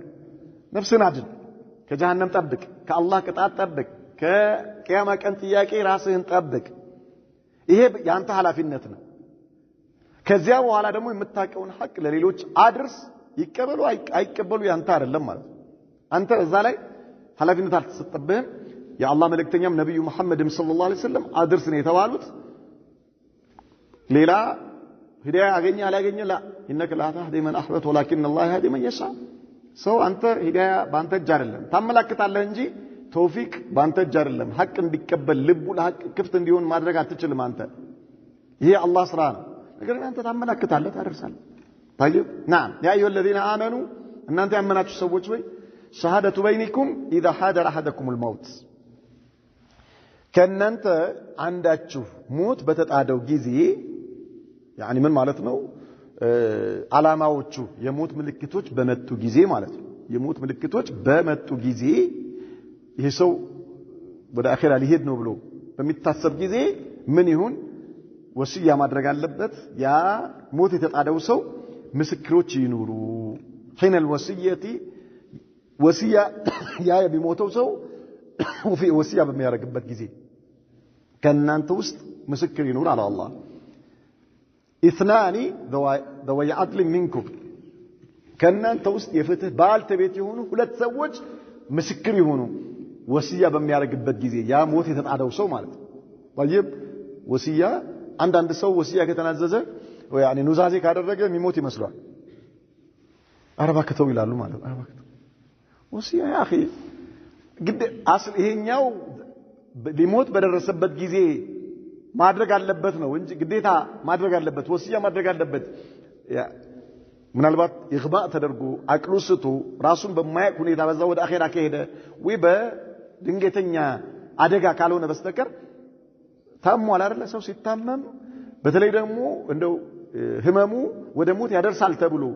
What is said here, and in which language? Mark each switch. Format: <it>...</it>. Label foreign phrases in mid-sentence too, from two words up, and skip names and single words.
<am>ነፍስህን አድን ከጀሃነም ጠብቅ ከአላህ ቅጣት ጠብቅ ከቂያማ ቀን ጥያቄ ራስህን ጠብቅ ይሄ ያንተ ኃላፊነት ነው ከዚያ በኋላ ደግሞ የምታቀውን ሐቅ ለሌሎች አድርስ ይቀበሉ አይቀበሉ ያንተ አይደለም ማለት አንተ እዛ ላይ ኃላፊነት አልተሰጠብህም የአላህ መልእክተኛም ነብዩ መሐመድም</am> <ar>صلى الله عليه وسلم</ar> <am>አድርስ ነው የተባሉት ሌላ ሂዳያ አገኘ አላገኘ ላ</am> <ar>انك لا تهدي من احببت ولكن الله يهدي من يشاء</ar> <am>ሰው አንተ ሂዳያ ባንተ እጅ አይደለም ታመላክታለህ እንጂ ተውፊቅ ባንተ እጅ አይደለም ሐቅ እንዲቀበል ልቡ ለሐቅ ክፍት እንዲሆን ማድረግ አትችልም አንተ ይሄ አላህ ስራ ነው ነገር ግን አንተ ታመላክታለህ ታደርሳለህ</am> <ar>طيب نعم يا ايها الذين امنوا</ar> <am>እናንተ ያመናችሁ ሰዎች ወይ</am> <ar>شهادة بينكم اذا حضر احدكم الموت</ar> <am>ከእናንተ አንዳችሁ ሞት በተጣደው ጊዜ يعني ምን ማለት ነው አላማዎቹ የሞት ምልክቶች በመጡ ጊዜ ማለት ነው የሞት ምልክቶች በመጡ ጊዜ ይሄ ሰው ወደ አኺራ ሊሄድ ነው ብሎ በሚታሰብ ጊዜ ምን ይሁን ወሲያ ማድረግ አለበት ያ ሞት የተጣደው ሰው ምስክሮች ይኑሩ</am> <ar>حين الوصيه</ar> <am>ወሲያ ያ የሚሞተው ሰው ወሲያ በሚያደርግበት ጊዜ ከእናንተ ውስጥ ምስክር ይኑር አለ አላህ</am> <ar>اثنان ذوي عدل منكم</ar> <am>ከእናንተ ውስጥ የፍትህ ባልተቤት የሆኑ ሁለት ሰዎች ምስክር ይሁኑ ወሲያ በሚያደርግበት ጊዜ ያ ሞት የተጣደው ሰው ማለት طيب ወሲያ አንድ ሰው ወሲያ ከተናዘዘ ወይ يعني ኑዛዜ ካደረገ የሚሞት ይመስላል አረባከተው ይላሉ ማለት አረባከተው ወሲያ</am> <ar>يا اخي</ar> <am>ግድ አስል ይሄኛው ሊሞት በደረሰበት ጊዜ ማድረግ አለበት ነው እንጂ ግዴታ ማድረግ አለበት ወሲያ ማድረግ አለበት ምናልባት ኢግባእ ተደርጎ አቅሉ ስቶ ራሱን በማያቅ ሁኔታ በዛ ወደ አኺራ ከሄደ ወይ በድንገተኛ አደጋ ካልሆነ በስተቀር ታሟል አይደለ ሰው ሲታመም በተለይ ደግሞ እንደው ህመሙ ወደ ሞት ያደርሳል ተብሎ</am>